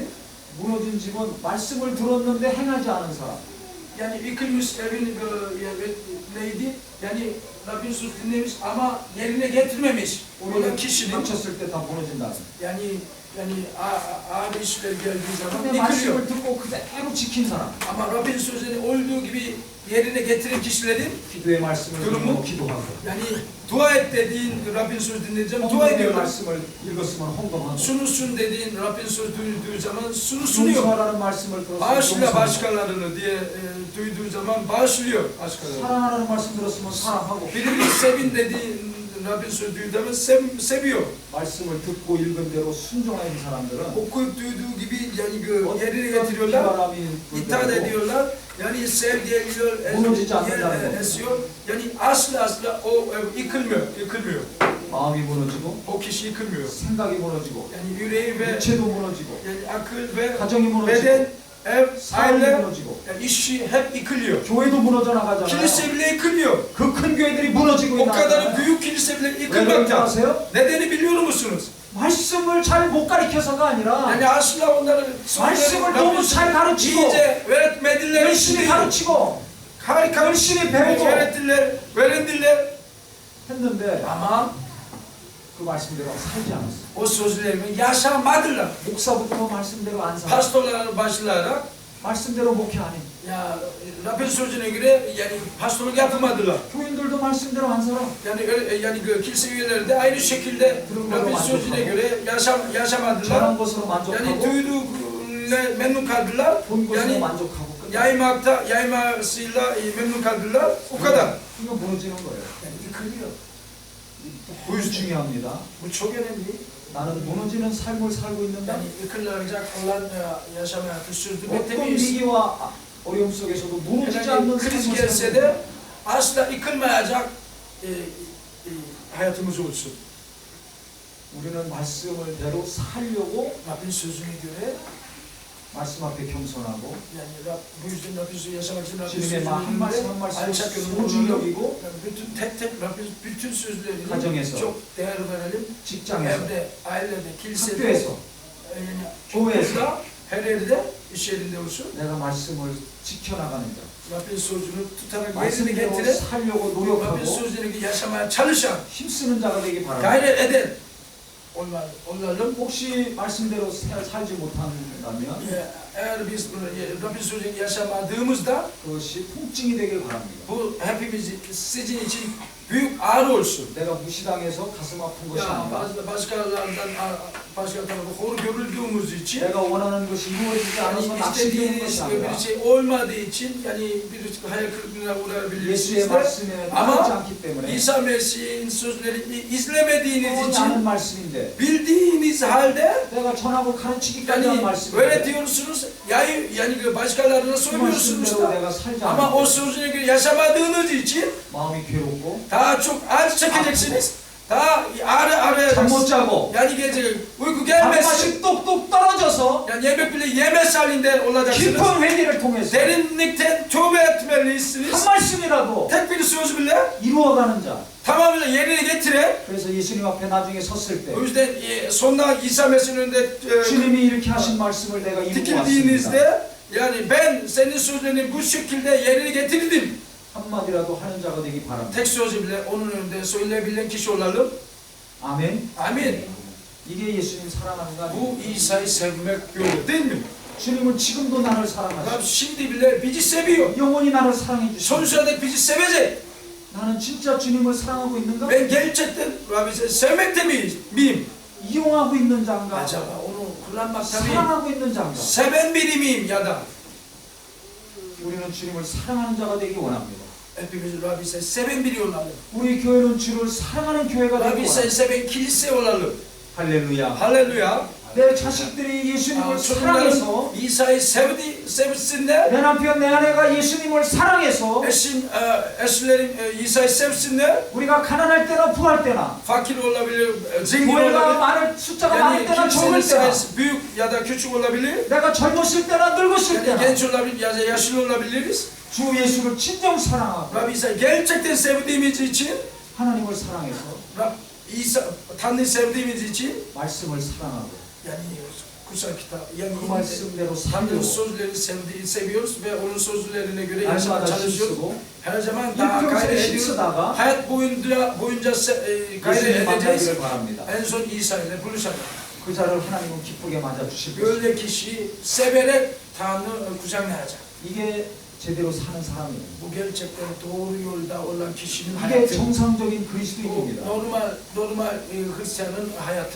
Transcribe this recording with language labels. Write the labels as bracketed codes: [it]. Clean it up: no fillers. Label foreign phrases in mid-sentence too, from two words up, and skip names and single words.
[ko] 무너진 집은 말씀을 들었는데 행하지 않은 사람. [tr] Yani yıkılmış evin neydi? Yani Rabbin söz dinlemiş ama yerine getirmemiş olan kişinin [ko] 닥쳤을 때 다 무너진다는. [tr] yani abi işler geldiği zaman [ko] 근데 [tr] yıkılıyor. [ko] 말씀을 듣고 그대로 지킨 사람. [tr] Ama Rabbin sözünü olduğu gibi yerine getiren kişilerin [ko] 기도의 말씀을 그러면 듣고 기도하고. [tr] yani dua et dediğin Rabbin söz dinleyeceğim dua [ko] 헌금의 [tr] ediyorlar. [ko] 말씀을 읽었으면 헌금하고. [tr] Sunusun dediğin Rabbin söz duyduğu zaman sunuyor. [ko] 용서하라는 말씀을 들었으면 [tr] Bağışla [ko] 용서하고. [tr] başkalarını diye duyduğu zaman bağışlıyor başkalarını. [ko] 사랑하라는 말씀 들었으면 사랑하고. [tr] Birbirini sevin dediğin Rabbin söz duyduğu zaman seviyor. [ko] 말씀을 듣고 읽은 대로 순종하는 사람들은 [tr] Okuyup duyduğu gibi yani yerine getiriyorlar, [ko] 비바람이 [tr] itaat [ko] 불더라도 [tr] ediyorlar. Yani sevgi geliyor, [ko] 무너지지 않는다는 거. [tr] esiyor. Yani asla o yıkılmıyor. [ko] 마음이 무너지고 [tr] O kişi yıkılmıyor. [ko] 생각이 무너지고 [tr] Yani yüreği ve [ko] 육체도 무너지고 [tr] yani akıl ve [ko] 가정이 mu너지고 [tr] beden, ev, [ko] 사람이 [tr] aile, [ko] 무너지고 [tr] yani işi hep yıkılıyor. [ko] 교회도 무너져 나가잖아요. [tr] Kilise bile yıkılıyor. [ko] 그 큰 교회들이 무너지고 [tr] O kadar [ko] 있나요? [tr] büyük kilise bile [ko] 왜 그런지 [tr] yıkılmakta. [ko] 아세요? [tr] Nedeni biliyor musunuz? [ko] 말씀을 잘 못 가르쳐서가 아니라 [tr] Yani asla onları [ko] 말씀을 너무 잘 가르치고 [tr] iyice öğretmediler. [ko] 열심히 가르치고 [tr] harika [ko] 열심히 배우고 [tr] öğrendiler. [ko] 했는데 [tr] Ama [ko] 그 말씀대로 살지 않았어요. [tr] o sözlerimi yaşamadılar. [ko] 목사부터 말씀대로 안 살아. [tr] Pastorlar başlayarak [ko] 말씀대로 목회 안 해. [tr] ya Rabbin sözüne göre yani pastorluk yapmadılar. [ko] 교인들도 말씀대로 안 살아. [tr] Yani kilise üyeleri de aynı şekilde Rabbin sözüne göre yaşamadılar. [ko] 전한 것으로 [tr] Yani [ko] 만족하고 [tr] duyduğuyla memnun kaldılar. [ko] 본 것으로 [tr] Yani [ko] 만족하고 끝나. [tr] yaymasıyla memnun kaldılar. O kadar. [ko] 이거 무너지는 거예요. [tr] Yani yıkılıyor. [ko] bu 중요합니다. [tr] Bu çok önemli. [ko] 나는 무너지는 삶을 살고 있는다. [tr] Yani yıkılacak olan yaşam hayatı sürdürmekte [ko] 어떤 [tr] miyiz? [ko] 위기와 어려움 속에서도 무너지지 [tr] Yani [ko] 않는 [tr] kriz [ko] 삶을 [tr] gelse [ko] 살고 [tr] de asla yıkılmayacak hayatımız olsun. [ko] 우리는 말씀을 대로 살려고 [tr] Rabbin sözüne göre [ko] 말씀 앞에 겸손하고 [tr] Yani bu yüzden Rabbimiz yaşamak için [ko] 주님의 한 말씀 한 말씀 [tr] alçak gönüllü [ko] 소중히 [tr] olalım. [ko] 여기고 [tr] Yani tek tek Rabbimiz bütün sözlerini [ko] 가정에서 [tr] çok değer verelim. [ko] 직장에서 [tr] Evde, ailede, kilisede, [ko] 학교에서 [tr] yani [ko] 교회에서 [tr] okulda, her yerde, iş yerinde olsun. [ko] 내가 말씀을 지켜나가는 자 [tr] Rabbin sözünü tutarak yerine [ko] 말씀대로 [tr] getiren, [ko] 살려고 [tr] Rabbin [ko] 노력하고 [tr] sözlerini yaşamaya çalışan, [ko] 힘쓰는 자가 되기 바랍니다. [tr] gayret eden olalım. [ko] 혹시 말씀대로 살지 못한다면 [tr] Eğer biz bunu Rabbin sözünü yaşamadığımızda [ko] 그것이 통증이 되길 바랍니다. [tr] bu hepimiz sizin için büyük ağrı olsun. [ko] 내가 무시당해서 가슴 아픈 것이 [tr] Ya [ko] 아니라 [tr] başka tarafı hor görüldüğümüz için [ko] 내가 원하는 것이 이루어지지 [tr] yani [ko] 않아서 낙심되는 [tr] istediğiniz [ko] 것이 아니라 [tr] bir şey olmadığı için yani bir hayal kırıklığına uğrayabilirsiniz [ko] 예수의 [tr] de [ko] 말씀에 [tr] ama [ko] 나지 않기 때문에 [tr] İsa Mesih'in sözlerini izlemediğiniz [ko] 뻔히 [tr] için [ko] 아는 말씀인데 [tr] bildiğiniz halde [ko] 내가 전하고 가르치기까지 한 [tr] yani [ko] 말씀인데 [tr] öyle diyorsunuz yani başkalarına [ko] 그 [tr] söylüyorsunuz [ko] 말씀대로 [tr] da [ko] 내가 살지 [tr] ama o [ko] 않고 [tr] sözüne göre yaşamadığınız için [ko] 마음이 괴롭고 [tr] daha çok acı çekeceksiniz. Daha ağrı [ko] 잠 못 [tr] arayacaksınız. [ko] 자고 [tr] Yani gelecek uyku gelmesin. [ko] 밥맛이 뚝뚝 떨어져서 [tr] Yani yemek bile yemez halinde olacaksınız. [ko] 깊은 회개를 통해서 [tr] Derinlikten tövbe etmelisiniz. [ko] 한 말씀이라도 [tr] Tek bir söz bile [ko] 이루어가는 자 [tr] tamamıyla yerine getiren. [ko] 그래서 예수님 앞에 나중에 섰을 때 [tr] O yüzden sonunda İsa Mesih'in önünde [ko] 주님이 이렇게 하신 말씀을 내가 이루고 왔습니다. [tr] dikildiğinizde yani ben senin sözlerini bu şekilde yerine getirdim. [ko] 한마디라도 하는 자가 되기 바랍니다. [tr] Tek sözü bile onun önünde söyleyebilen kişi olalım. [ko] 아멘. [tr] Amin. [ko] 이게 예수님 사랑하는 거 [tr] Bu [ko] 아니에요? [tr] İsa'yı sevmek böyle değil mi? [ko] 주님은 지금도 나를 [tr] Rab [ko] 사랑하시고 [tr] şimdi bile bizi seviyor. [ko] 영원히 나를 사랑해 주시고 [tr] Sonsuza dek bizi sevecek. [ko] 나는 진짜 주님을 사랑하고 있는가? [tr] Ben gerçekten Rabbi sevmekte miyim? [ko] 이용하고 있는 자인가? [tr] Acaba onu kullanmakta mıyım? [ko] 사랑하고 있는 자인가? [tr] Seven biri miyim ya da? [ko] 우리는 주님을 사랑하는 자가 되기 원합니다. [tr] Hepimiz Rabbi seven biri olalım. [ko] 우리 교회는 주를 사랑하는 교회가 되기 [tr] Rabbi [ko] 원합니다. [tr] seven kilise olalım. [ko] 할렐루야. [tr] Halleluya. [ko] 내 자식들이 예수님을 사랑해서 [tr] Çocuklarım İsa'yı sevsinler. [ko] 내 남편 내 아내가 예수님을 사랑해서 [tr] Eşlerim İsa'yı sevsinler. [ko] 우리가 가난할 때나 부할 때나 [tr] Fakir olabilir, zengin [ko] 교회가 [tr] olabilir. [ko] 많을 숫자가 많을 [tr] Yani [ko] 때나 적을 [tr] kilisenin [ko] 때나 [tr] sayısı büyük ya da küçük olabilir. [ko] 내가 젊었을 때나 늙었을 [tr] Yani [ko] 때나 [tr] genç olabilir ya da yaşlı olabiliriz. [ko] 주 예수를 진정 사랑하고 [tr] Rabbi İsa'yı gerçekten sevdiğimiz için, [ko] 하나님을 사랑해서 [tr] Tanrı'yı sevdiğimiz için [ko] 말씀을 사랑하고 [tr] yani kutsal kitap yani [ko] 그 말씀대로 [tr] Tanrı'nın [ko] 살고 [tr] sözlerini seviyoruz ve onun sözlerine göre [ko] 날마다 [tr] yaşamaya çalışıyoruz. [ko] 힘쓰고 [tr] Her zaman daha [ko] 일평생에 [tr] gayret ediyoruz. [ko] 힘쓰다가 [tr] Hayat boyunca gayret [ko] 예수님 [tr] edeceğiz. [ko] 만나기를 바랍니다. [tr] En son İsa ile buluşacak. [ko] 그 자를 하나님은 기쁘게 맞아주실 것입니다. [tr] Böyle kişi severek Tanrı kucaklayacak. [ko] 이게 제대로 사는 사람이에요. [tr] Bu gerçekten doğru yolda olan kişinin [ko] 이게 [tr] hayatı. [ko] 정상적인 [tr] Bu [ko] 그리스도인입니다. [tr] normal Hristiyanın hayatı.